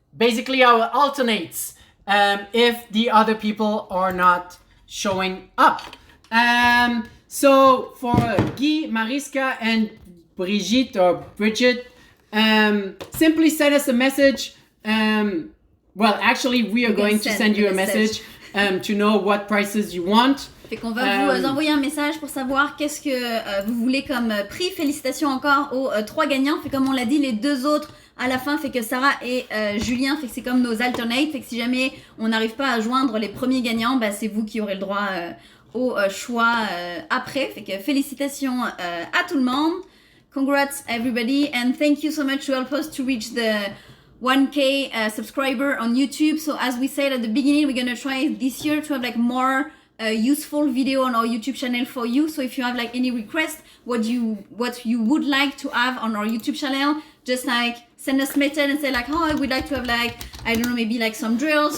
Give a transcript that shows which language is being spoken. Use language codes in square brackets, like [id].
[en] basically our alternates if the other people are not showing up. So for Guy, Mariska, and Brigitte or Bridget, simply send us a message. Well, actually, we are going to send you a message to know what prices you want. [fr] Fait qu'on va vous envoyer un message pour savoir qu'est-ce que vous voulez comme prix. Félicitations encore aux 3 gagnants. Fait comme on l'a dit, les 2 autres à la fin, fait que Sarah et Julien, fait que c'est comme nos alternates. Fait que si jamais on n'arrive pas à joindre les premiers gagnants, bah, c'est vous qui aurez le droit au choix après. Fait que félicitations à tout le monde. [en] Congrats everybody and thank you so much to help us to reach the 1K subscriber on YouTube. So as we said at the beginning, we're gonna try this year to have like more useful video on our YouTube channel for you. So if you have like any request, what you would like to have on our YouTube channel, just like send us a message and say like, oh, I would like to have like, I don't know, maybe like some drills.